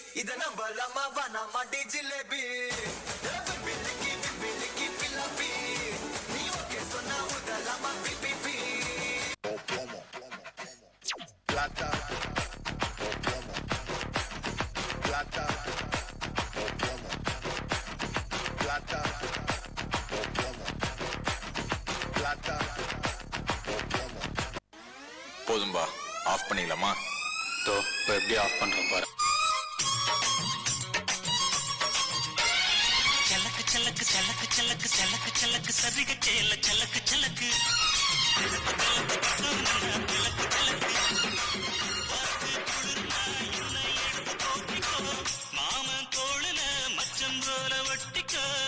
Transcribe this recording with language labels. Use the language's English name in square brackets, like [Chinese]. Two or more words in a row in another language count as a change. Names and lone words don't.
[Tamil] இத நம்பலாமா வேணாமா டி ஜிலேபி பிபிலிக்கி பிபிலிக்கி பிலாபி நீ ஓகே சொன்னா உதலாமா பிபிபி [Spanish] Plata o plomo. Plata o plomo. Plata o plomo. Plata o plomo. [Tamil] போதும்பா ஆஃப் பண்ணிடலாமா தோ இப்போ எப்படி ஆஃப் பண்றோம் பாரு சலக்கு சலக்கு சலக்கு சலக்கு சலக்கு சலக்கு சரிக சேல சலக்கு சலக்கு மாமன் தோளுல மச்சம் போல ஒட்டிக்கோ